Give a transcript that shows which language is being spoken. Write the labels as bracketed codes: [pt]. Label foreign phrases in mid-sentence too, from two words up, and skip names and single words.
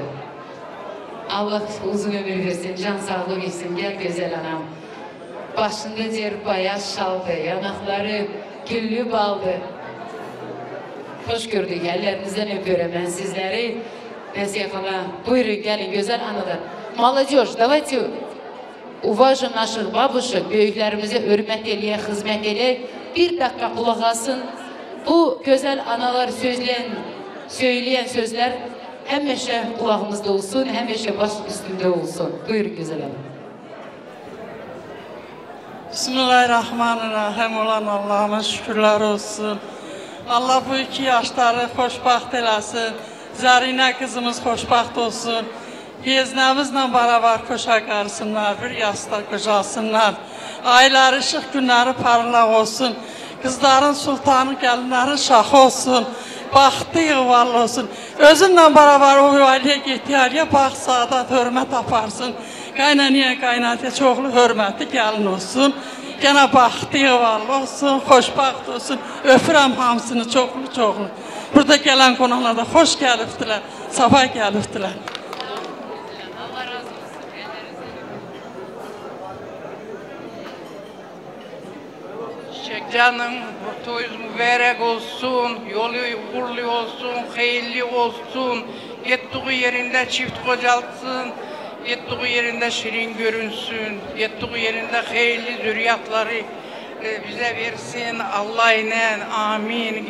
[tr] Allah uzun ömür versin, can sağlığı versin. Gel güzel anam. Başında diyor bayaz şaldı, yanakları güllü baldı. Hoş gördük, ellerinizden öpüyorum ben sizleri. Nesiye hala, buyurun gelin güzel analar. [ru] Молодежь, давайте уважим наших бабушек, [tr] büyüklerimize hürmet eleye, hizmet eleye. Bir dakika kulak asın. Bu güzel analar söyleyen sözler hemmeşe kulağımızda olsun, hemmeşe baş üstünde olsun. Buyurun güzel hanım. Bismillahirrahmanirrahim olan Allah'ıma şükürler olsun. [az] Allah bu iki yaşları xoşbaxt eləsin. Zarina kızımız xoşbaxt olsun. Yeznəmizlə beraber koşa qarsınlar, bir yasda qocalsınlar. Ayları işıq, günləri parlaq olsun. Kızların sultanı, gəlinlərin şahı olsun. Baxtı yığvalı olsun. Özünlə beraber o ailəyə getiyəliyə bax, saadat, hörmət aparsın. Qaynaniyə, qaynatə çoxlu hörmətli gəlin olsun. Gənə baxtı yığvalı olsun, xoşbaxt olsun. Öpürəm hamısını çoxlu. Burada gələn qonaqlar da xoş gəlibdilər, sabah gəlibdilər. [tr] Canım, toyuz mübarek olsun, yolu uğurlu olsun, hayırlı olsun, yettiği yerinde çift kocalsın, yettiği yerinde şirin görünsün, yettiği yerinde hayırlı zürriyatları bize versin, Allah ile amin.